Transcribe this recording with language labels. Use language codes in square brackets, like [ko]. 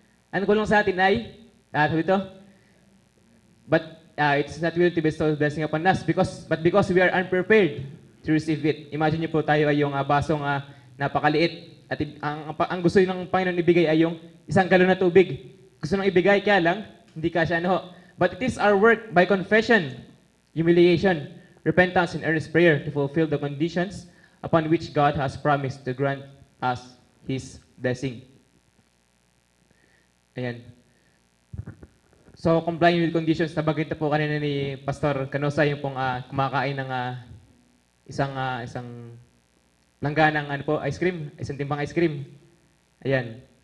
[tl] Ano ko lang sa atin ay, sabi ito, [en] "But it's not will to bestow blessing upon us but because we are unprepared to receive it." [tl] Imagine niyo po tayo ay yung basong napakaliit. At ang gusto ng Panginoon ibigay ay yung isang galon na tubig. Gusto nang ibigay, kaya lang, hindi kasya ano. [en] "But it is our work by confession, humiliation, repentance, and earnest prayer to fulfill the conditions upon which God has promised to grant us His blessing." [tl] Ayan. So, [en] complying with conditions, [tl] nabanggit na po kanina ni Pastor Canosa, yung pong kumakain ng isang langganang ice cream, isang timbang ice cream. Ayan.